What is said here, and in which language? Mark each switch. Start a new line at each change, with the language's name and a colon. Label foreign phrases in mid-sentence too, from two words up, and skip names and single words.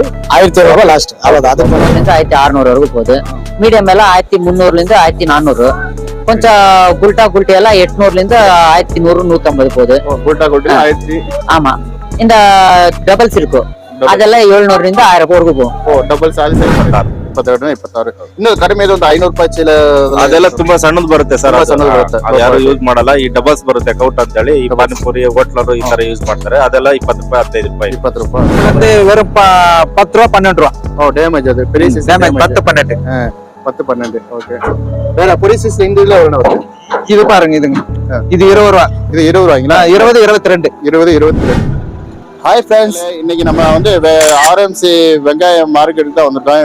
Tamil: 1700 ரூபாய் லாஸ்ட். அவ்வளவுதான். அது 1600 வரைக்கும் போகுது. மீடியம் எல்லாம் 1300 இருந்து 1400. கொஞ்சம் குல்ட்டி எல்லாம் 800 இருந்து 1100, 150 போகுது. குல்ட்டி 1000. ஆமா, இந்த டபுள்ஸ் இருக்கும், அதெல்லாம் 700 இருந்து 1000 வரைக்கும் போகும்.
Kannada: ಡಬಲ್ ಸಾಲಿ 26. ಇನ್ನು ಕಡಿಮೆ ಒಂದು 500 ರೂಪಾಯಿ ಚೀಲ ಅದೆಲ್ಲ ತುಂಬಾ ಸಣ್ಣದು ಬರುತ್ತೆ ಸರ್. ಸಣ್ಣದು ಬರುತ್ತೆ, ಅದು ಯಾರು ಯೂಸ್ ಮಾಡಲ್ಲ. ಈ ಡಬಲ್ಸ್ ಬರುತ್ತೆ ಕೌಟ್ ಅಂತ ಹೇಳಿ, ಈ ಪಾನಿಪುರಿ ಹೋಟ್ಲರು ಈ ತರ ಯೂಸ್ ಮಾಡ್ತಾರೆ. ಅದೆಲ್ಲ 20 ರೂಪಾಯಿ, 15 ರೂಪಾಯಿ. 20 ರೂಪಾಯಿ
Tamil: வந்து வெறும் 10 ரூபாய், 12 ரூபாய். டேமேஜ் அது பெரிய சைஸ். 10, 12. 10, 12. ஓகே, வேற பெரிய சைஸ் இங்கில எவ்வளவு வருது? இது பாருங்க, இதுங்க. இது 20 ரூபாய். இது 20 ரூபாய்ங்களா? 20, 22. 20, 22.
English: hi friends,
Tamil: இன்னைக்கு நம்ம வந்து ஆர்எம்சி வெங்காய மார்க்கெட் தான் வந்துட்டோம்.